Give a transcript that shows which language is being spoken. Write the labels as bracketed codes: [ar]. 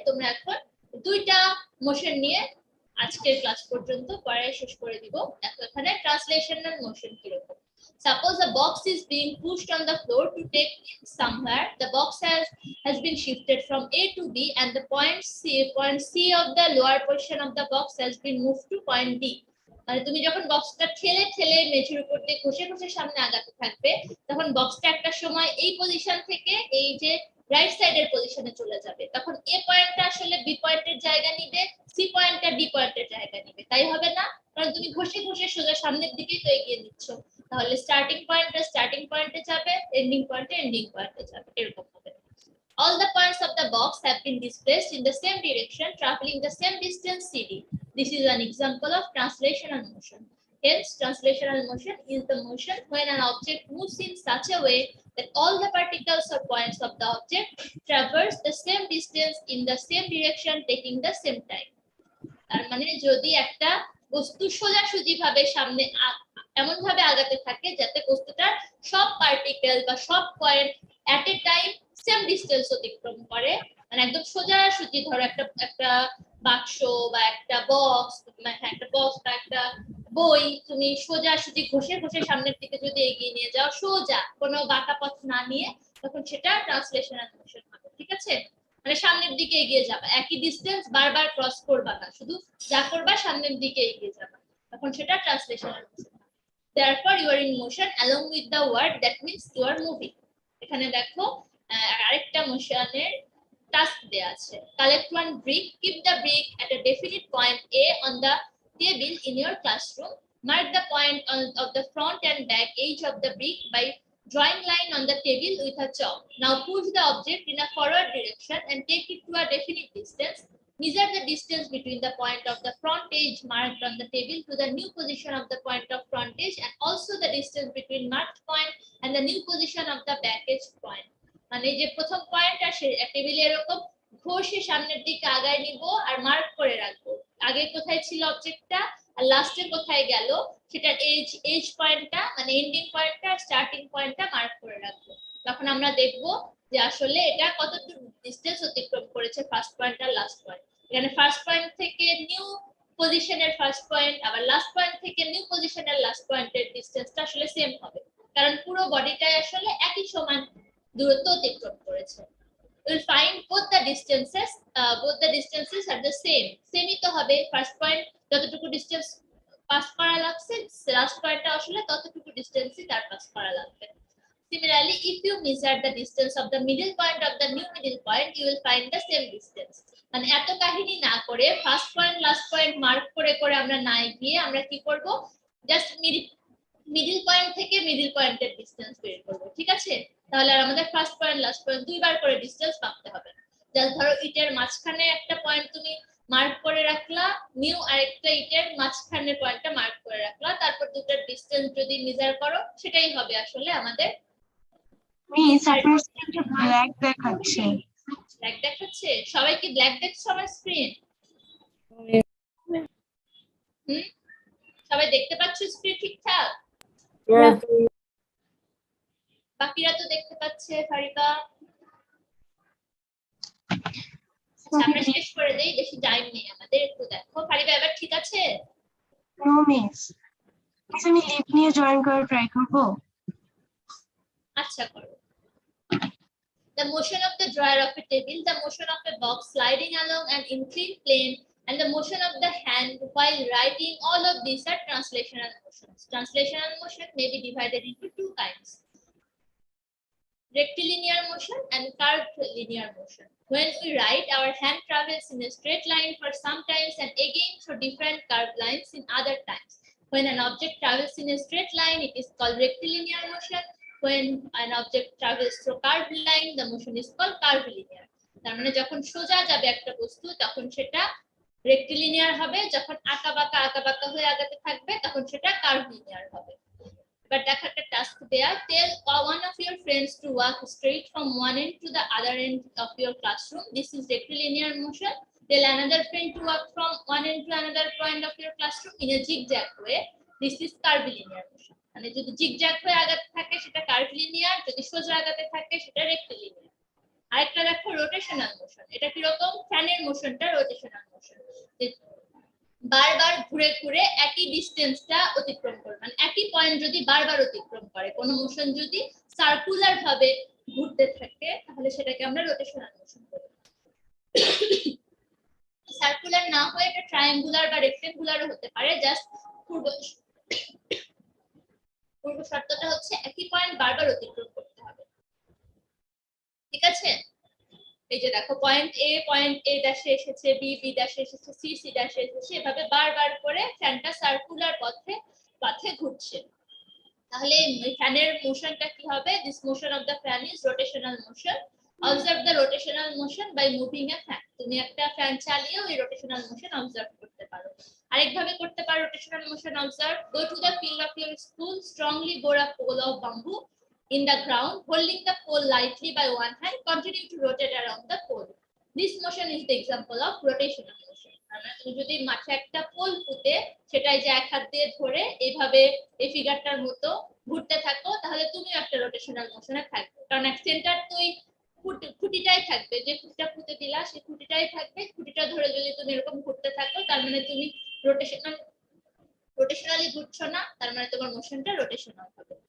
[bn] তোমরা এখন 2টা মোশন নিয়ে আজকের ক্লাস পর্যন্ত পড়া শেষ করে দিব। দেখো এখানে ট্রান্সলেশনাল মোশন কিরকম। [en] Suppose a box is being pushed on the floor to take it somewhere. The box has been shifted from A to B, and the point C of the lower portion of the box has been moved to point D. [bn] মানে তুমি যখন বক্সটা ঠেলে ঠেলে মেঝের উপর দিয়ে ঘষে ঘষে সামনে আগাতে থাকবে, তখন বক্সটা একটা সময় এই পজিশন থেকে এই যে রাইট সাইডের পজিশনে চলে যাবে। তখন এ পয়েন্টটা আসলে বি পয়েন্টের জায়গা নিবে, সি পয়েন্টটা ডি পয়েন্টের জায়গা নিবে, তাই হবে না? কারণ তুমি ঘষে ঘষে সোজা সামনের দিকেই তো এগিয়ে নিচ্ছ। তাহলে স্টার্টিং পয়েন্টে যাবে, এন্ডিং পয়েন্টে যাবে, এরকম হবে। [en] All the points of the box have been displaced in the same direction, traveling the same distance CD. This is an example of translational motion. Hence, translational motion is the motion when an object moves in such a way that all the particles or points of the object traverse the same distance in the same direction, taking the same time. [bn] তার মানে যদি একটা বস্তু সোজাসুজি ভাবে সামনে এমন ভাবে আগাতে থাকে যাতে বস্তুটার সব পার্টিকেল বা সব পয়েন্ট এট এ টাইম সেম ডিসটেন্স অতিক্রম করে, মানে একদম সোজাসুজি, ধরো একটা বাক্স বা একটা বক্স বা একটা বই তুমি সোজাসুজি ঘষে ঘষে সামনের দিকে যদি এগিয়ে নিয়ে যাও সোজা, কোনো বাঁকা পথ না নিয়ে, তখন সেটা ট্রান্সলেশনাল মোশন হবে। ঠিক আছে, মানে সামনের দিকে এগিয়ে যাবা, একই ডিসটেন্স বারবার ক্রস করবা না, শুধু যা করবা সামনের দিকে এগিয়ে যাবা, তখন সেটা translational motion. [en] therefore you are in motion along with the word, that means you are moving। [bn] এখানে দেখো আরেকটা মোশনের টাস্ক দেয়া আছে। [en] collect one brick, keep the brick at a definite point A on the table in your classroom, mark the point of the front and back edge of the brick by drawing line on the table with a chalk. Now push the object in a forward direction and take it to a definite distance. Measure the distance between the point of the front edge marked on the table to the new position of the point of front edge, and also the distance between marked point and the new position of the back edge point. [bn] মানে যে প্রথম point আর টেবিলে এরকম ঘষে সামনের দিকে আগায় নিব আর মার্ক করে রাখবো, আগে কোথায় ছিল অবজেক্টটা আর লাস্টে কোথায় গেল সেটার এজ পয়েন্টটা, মানে এন্ডিং পয়েন্টটা আর স্টার্টিং পয়েন্টটা মার্ক করে রাখবো। তখন আমরা দেখব যে আসলে এটা কতটুকু ডিসটেন্স অতিক্রম করেছে ফার্স্ট পয়েন্ট আর লাস্ট পয়েন্ট। এখানে ফার্স্ট পয়েন্ট থেকে নিউ পজিশনের ফার্স্ট পয়েন্ট আবার লাস্ট পয়েন্ট থেকে নিউ পজিশনের লাস্ট পয়েন্টের ডিসটেন্সটা আসলে সেম হবে, কারণ পুরো বডিটাই আসলে একই সমান দূরত্ব অতিক্রম করেছে। [en] We'll find both the distances are the same [bn] তো হবে। ফার্স্ট পয়েন্ট যতটুকু ডিসটেন্স পাস করা লাগছে, লাস্ট পয়েন্টটা আসলে ততটুকু ডিসটেন্সই তার পাস করা লাগবে। [en] Similarly, if you measure the distance of the middle point of the new middle point, you will find the same distance. [bn] মানে এত কাহিনী না করে first point last point mark করে করে আমরা না গিয়ে আমরা কি করব, জাস্ট মিডল পয়েন্ট থেকে মিডল পয়েন্টের ডিসটেন্স বের করব। ঠিক আছে, তাহলে আর আমাদের ফার্স্ট পয়েন্ট লাস্ট পয়েন্ট দুইবার করে ডিসটেন্স মাপতে হবে না। জাস্ট ধরো ইটের মাঝখানে একটা পয়েন্ট তুমি মার্ক করে রাখলা, নিউ আরেকটা ইটের মাঝখানে পয়েন্টটা মার্ক করে রাখলা, তারপর দুটোর ডিসটেন্স যদি মেজার করো সেটাই হবে আসলে আমাদের। মিস আপনার স্ক্রিনটা ব্ল্যাক দেখাচ্ছে। ব্ল্যাক দেখাচ্ছে? সবাই কি ব্ল্যাক দেখছো আমার স্ক্রিন? সবাই দেখতে পাচ্ছ স্ক্রিন ঠিকঠাক? বাকিরা তো দেখতে পাচ্ছে। ফারিকা, আমরা শেষ করে দেই, বেশি টাইম নেই আমাদের, একটু দেখো। ফারিকা এবার ঠিক আছে? নো মিস, আমি লিভ নিয়ে জয়েন করে ট্রাই করব। আচ্ছা করো। [en] The motion of the drawer of a table, the motion of a box sliding along an inclined plane, and the motion of the hand while writing, all of these are translational motions. Translational motion may be divided into two kinds: rectilinear motion and curved linear motion. When we write, our hand travels in a straight line for some times and again through different curved lines in other times. When an object travels in a straight line, it is called rectilinear motion. When an object travels through curved line, the motion is called curvilinear. [bn] তার মানে যখন সোজা যাবে একটা বস্তু তখন সেটা rectilinear হবে, যখন আঁকা বাঁকা হয়ে আগাতে থাকবে তখন সেটা কার্ভলিনিয়ার হবে। [en] But [bn] দেখো একটা টাস্ক দেয়া, [en] tell one of your friends to walk straight from one end to the other end of your classroom. This is rectilinear motion. Tell another friend to walk from one end to another point of your classroom in a zigzag way. This is curvilinear motion. [bn] মানে যদি zigzag হয়ে আগাতে থাকে সেটা কার্ভলিনিয়ার, যদি সোজা আগাতে থাকে সেটা রেক্টিলিনিয়ার। আরেকটা দেখো রোটেশনাল মোশন। এটা কি রকম? ফ্যানের মোশনটা রোটেশনাল মোশন, বারবার ঘুরে ঘুরে একই ডিসটেন্সটা অতিক্রম করে, মানে একই পয়েন্ট যদি বারবার অতিক্রম করে, কোনো মোশন যদি সার্কুলার ভাবে ঘুরতে থাকে তাহলে সেটাকে আমরা রোটেশনাল মোশন বলি। সার্কুলার না হয়ে এটা ট্রায়াঙ্গুলার বা রেক্টেঙ্গুলারও হতে পারে, জাস্ট পূর্ব শর্তটা হচ্ছে একই পয়েন্ট বারবার অতিক্রম করতে হবে। ঠিক আছে, এই যে দেখো পয়েন্ট এ ড্যাশে এসেছে, বি ড্যাশে এসেছে, সি ড্যাশে এসেছে, এভাবে বারবার করে ফ্যানটা সার্কুলার পথে ঘুরছে। তাহলে ফ্যানের মোশনটা কি হবে? [en] This motion of the fan is rotational motion. Observe the rotational motion by moving a fan. [bn] তুমি একটা ফ্যান চালিয়েও এই রোটেশনাল মোশন অবজার্ভ করতে পারো। আরেকভাবে করতে পারো rotational motion observe. [en] Go to the field of your school, strongly bore a pole of bamboo in the ground, holding the pole lightly by one hand, continue to rotate around the pole. This motion is the example of rotational motion. [bn] আমরা তুমি যদি মাঠে একটা pole পুঁতে সেটাই যে এক হাত দিয়ে ধরে এইভাবে এই ফিগারটার মতো ঘুরতে থাকো, তাহলে তুমি একটা রোটেশনাল মোশনে থাকবে। কারণ এক সেন্টার তুই খুঁটিটাই থাকবে, যে খুঁটিটা পুঁতে দিলা সেই খুঁটিটাই থাকবে। খুঁটিটা ধরে যদি তুমি এরকম ঘুরতে থাকো, তার মানে তুমি রোটেশনালি ঘুরছো না, তার মানে তোমার মোশনটা রোটেশনাল হবে।